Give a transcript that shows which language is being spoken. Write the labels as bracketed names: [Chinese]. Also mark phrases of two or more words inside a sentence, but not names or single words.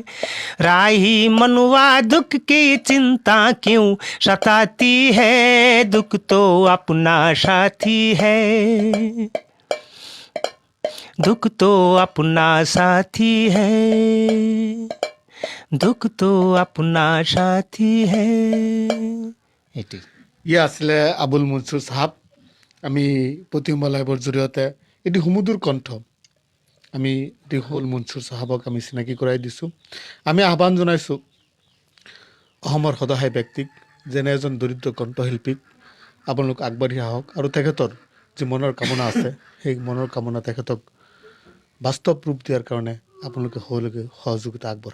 [Hindi] राही मनुआ दुख की चिंता क्यों सताती है, दुख तो अपना साथी है। दुख तो अपना साथी है, दुख तो अपना साथी है। [Assamese] এটি ইয়ে আছিলে আবুল মনচুৰ চাহাব। আমি প্ৰতিমা লাইভৰ জৰিয়তে এটি সুমধুৰ কণ্ঠ আমি এটি আবুল মনচুৰ চাহাবক আমি চিনাকি কৰাই দিছোঁ। আমি আহ্বান জনাইছোঁ অসমৰ সদহায় ব্যক্তিক, যেনে এজন দৰিদ্ৰ কণ্ঠশিল্পীক আপোনালোক আগবাঢ়ি আহক আৰু তেখেতৰ যি মনৰ কামনা আছে সেই মনৰ কামনা তেখেতক বাস্তৱ ৰূপ দিয়াৰ কাৰণে আপোনালোকে সহযোগিতা আগবঢ়াওক।